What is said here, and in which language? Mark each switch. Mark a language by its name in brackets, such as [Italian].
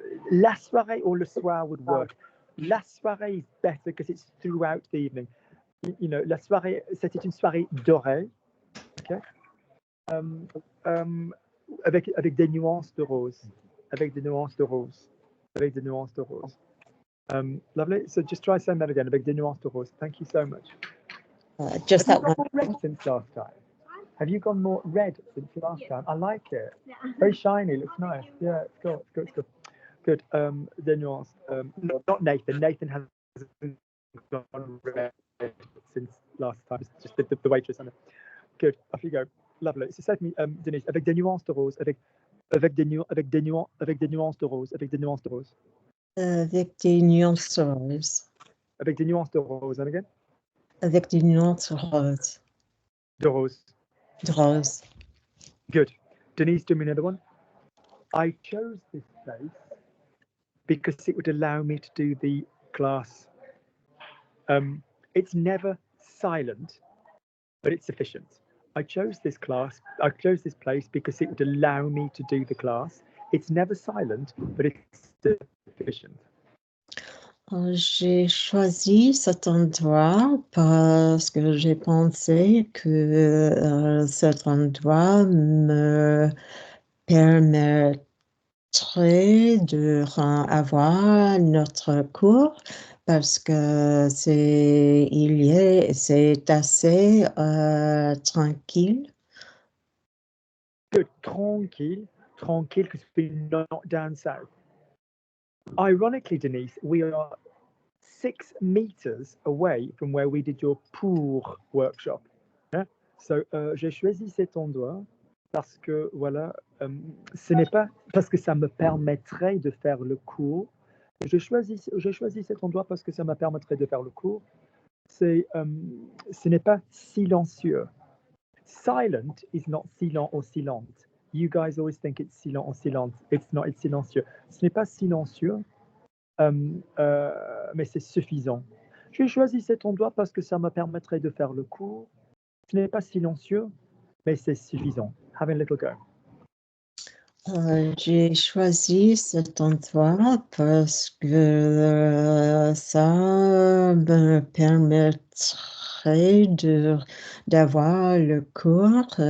[French] La soirée ou le soir [English] would work. La soirée is better because it's throughout the evening. You know, [French] la soirée, c'était une soirée dorée. Okay. Avec des nuances de rose. Avec des nuances de rose. Avec des nuances de rose. [English] Lovely. So just try saying that again. [French] Avec des nuances de rose. [English] Thank you so much. Just that one. Red since last time. Have you gone more red since last time? I like it. Very shiny. Looks nice. Yeah, it's good. It's good. It's good. Good. Des nuances. No, not Nathan. Nathan hasn't gone red since last time. It's just the waitress. Good. Off you go. Lovely. So say to me, [French] Denise, avec des nuances de rose. Avec des nuances de rose. Avec des nuances de rose. Avec des nuances roses. Avec des nuances de rose. [English] And again? [French] Avec des nuances roses. De rose. De rose. [English] Good. Denise, do me another one. I chose this place because it would allow me to do the class. It's never silent, but it's sufficient. I chose this place because it would allow me to do the class. It's never silent, but it's sufficient. [French] J'ai choisi cet endroit parce que j'ai pensé que cet endroit me permettrait d'avoir notre cours parce que c'est assez tranquille. [English] Good. Tranquille, because we're not down south. Ironically, Denise, we are 6 meters away from where we did your pour workshop. Yeah? [French] So, j'ai choisi cet endroit parce que, voilà, ce n'est pas parce que ça me permettrait de faire le cours. J'ai choisi cet endroit parce que ça me permettrait de faire le cours. Ce n'est pas silencieux. [English] Silent is not silent or silente. You guys always think it's silent or silente. It's not, it's silencieux. [French] Ce n'est pas silencieux, mais c'est suffisant. J'ai choisi cet endroit parce que ça me permettrait de faire le cours. Ce n'est pas silencieux, mais c'est suffisant. [English] Have a little go. [French] J'ai choisi cet endroit parce que ça me permettrait d'avoir le cours.